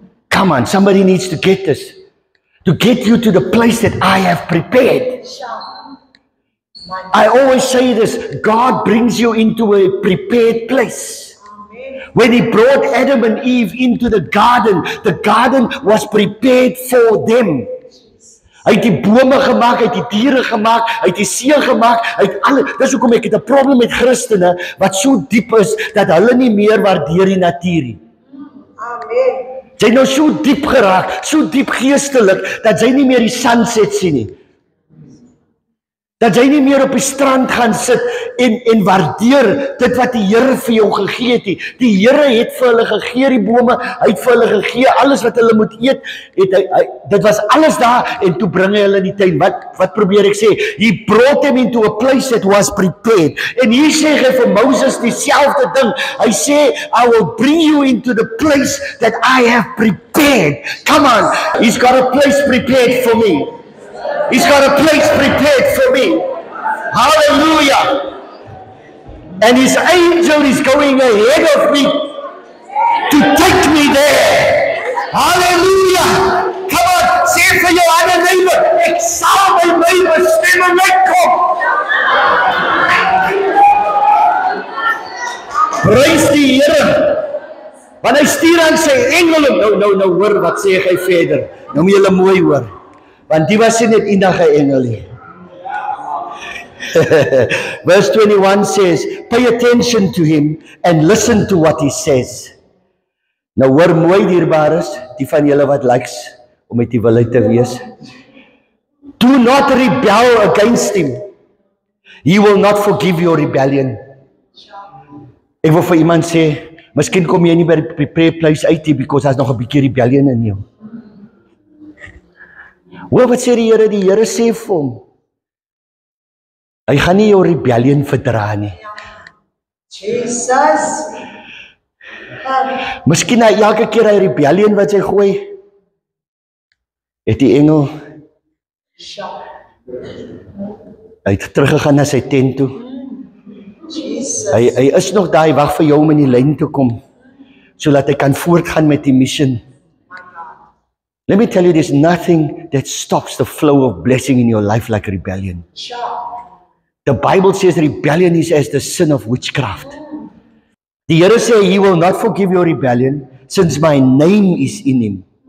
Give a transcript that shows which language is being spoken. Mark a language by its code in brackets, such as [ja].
[en] Come on, somebody needs to get this. To get you to the place that I have prepared. I always say this, God brings you into a prepared place. When he brought Adam and Eve into the garden was prepared for them. [af] Hy het die bome gemaak, hy het die diere gemaak, hy het die see gemaak, hy het alles. Dis hoekom ek het 'n probleem met Christene wat so diep is dat hulle nie meer waardeer die natuur nie. Amen. Sy nou so diep geraak, so diep geestelik dat sy nie meer die sunset sien nie. Dat jy nie meer op die strand gaan sit en waardeer dit wat die Here vir jou gegee het nie. Die Here het vir hulle gegee die bome, hy het vir hulle gegee alles wat hulle moet eet. Dit was alles daar en toe bring hy hulle in die tuin. Wat probeer ek sê? [en] He brought them into a place that was prepared. [af] En hier sê hy vir Moses dieselfde ding. Hy sê, [en] I will bring you into the place that I have prepared. Come on, he's got a place prepared for me. He's got a place prepared for me. Hallelujah. And his angel is going ahead of me to take me there. [af] Hallelujah. [en] Come on, [af] say vir jou ander neighbor, ek sal my bestemme uitkom. Prys die Here. Want hy stuur aan sy engele. Nou hoor wat sê hy verder. Nou moet julle mooi hoor. Want die was nie net eendag 'n engel nie. [en] Verse 21 says, pay attention to him and listen to what he says. [af] Nou hoor mooi dierbares, die van julle wat likes om met die wilheid te wees. [en] Do not rebel against him. He will not forgive your rebellion. [af] Ek wil vir iemand sê, miskien kom jy nie by die prepared place uit nie, [en] because [af] daar's nog 'n bietjie rebellion in jou. Hoor wat sê die Here? Die Here sê vir hom, hy gaan nie jou rebellion verdra nie. Jesus. Miskien na elke keer hy rebellion wat sy gooi, het die engel, hy het teruggegaan na sy tent toe. Jesus. Hy is nog daar, hy wag vir jou om in die lyn te kom, sodat hy kan voortgaan met die mission. [en] Let me tell you, there's nothing that stops the flow of blessing in your life like rebellion. The Bible says rebellion is as the sin of witchcraft. [af] Die Here sê, [en] he will not forgive your rebellion, since my name is in him.